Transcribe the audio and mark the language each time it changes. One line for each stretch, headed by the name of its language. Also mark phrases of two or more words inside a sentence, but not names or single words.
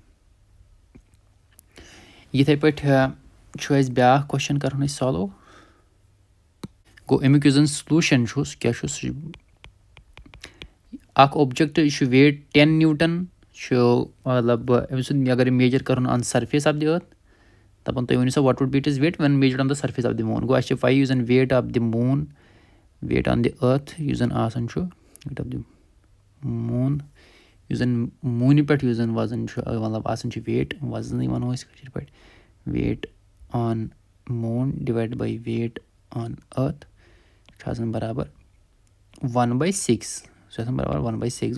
Kashmiri: یِتھَے پٲٹھۍ چھُ اَسہِ بیٛاکھ کوسچن کَرُن اَسہِ سالو. گوٚو اَمیُک یُس زَن سلوٗشَن چھُ سُہ کیٛاہ چھُ سُہ چھُ اَکھ اوبجَکٹ یہِ چھُ ویٹ 10 نیوٗٹَن چھُ مطلب أمۍ سُنٛد اگر یہِ
English: measure karun on surface of the earth
Kashmiri: دَپان تُہۍ ؤنِو سا
English: what would be its weight when measure on the surface of the moon.
Kashmiri: گوٚو اَسہِ چھِ پَیی یُس زَن
English: weight of the moon weight on the earth
Kashmiri: یُس زَن آسان چھُ
English: weight of the moon
Kashmiri: یُس زَن موٗنہِ پٮ۪ٹھ یُس زَن وَزن چھُ مطلب آسان چھُ ویٹ وَزنٕے وَنو أسۍ کٲشِر پٲٹھۍ
English: weight on moon divide by weight on earth
Kashmiri: چھُ آسان بَرابَر 1/6 سُہ چھُ آسان بَرابَر 1/6.